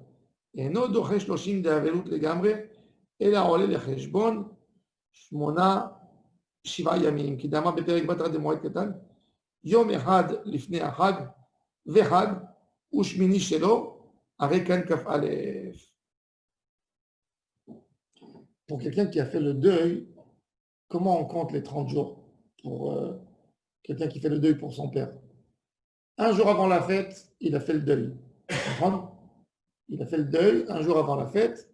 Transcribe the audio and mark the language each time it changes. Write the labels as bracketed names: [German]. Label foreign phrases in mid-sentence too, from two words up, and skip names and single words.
[Hebrew] אינו דוחה 30 דאבלות לגמרי, אלא עולה לחשבון 7 ימים. כי דאמר בפרק בתרא דמועד קטן, יום אחד לפני החג וחג ושמיני שלו, הרי כאן כ"א. [French] Pour quelqu'un qui a fait le deuil, comment on compte les 30 jours pour quelqu'un qui fait le deuil pour son père? Un jour avant la fête, il a fait le deuil. Il a fait le deuil un jour avant la fête.